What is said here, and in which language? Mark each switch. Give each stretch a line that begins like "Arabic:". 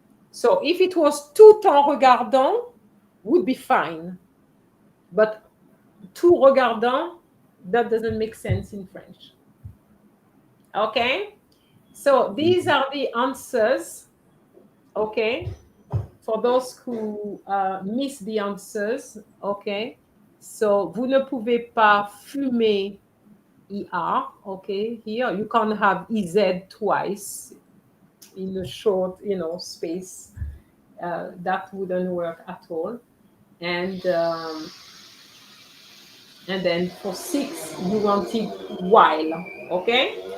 English: So if it was
French: tout en regardant,
English: would be fine, but
French: tout regardant,
English: that doesn't make sense in French. Okay, so these are the answers. Okay, for those who miss the answers. Okay, so
French: vous ne pouvez pas fumer ER.
English: Okay, here you can't have EZ twice in a short, space. That wouldn't work at all. And then for 6, you wanted while. Okay.